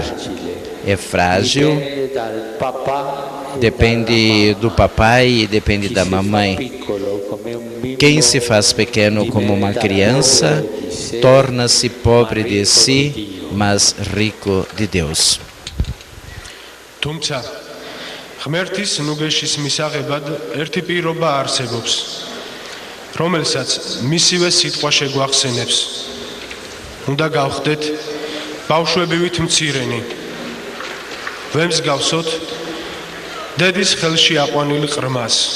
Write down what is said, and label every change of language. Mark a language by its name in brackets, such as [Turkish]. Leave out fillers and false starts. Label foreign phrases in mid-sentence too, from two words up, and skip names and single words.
[Portuguese] É frágil, depende do papai e depende da mamãe. Quem se faz pequeno como uma criança, torna-se pobre de si, mas rico de Deus. [Georgian] თუმცა ღმერთის ნუგეშის მისაღებად ერთი პირობა არსებობს, რომელსაც მისივე სიტყვა შეგვახსენებს. უნდა გავხდეთ ბავშვებივით მცირენი, ვემსგავსოთ დედის ხელში აყვანილ ყრმას.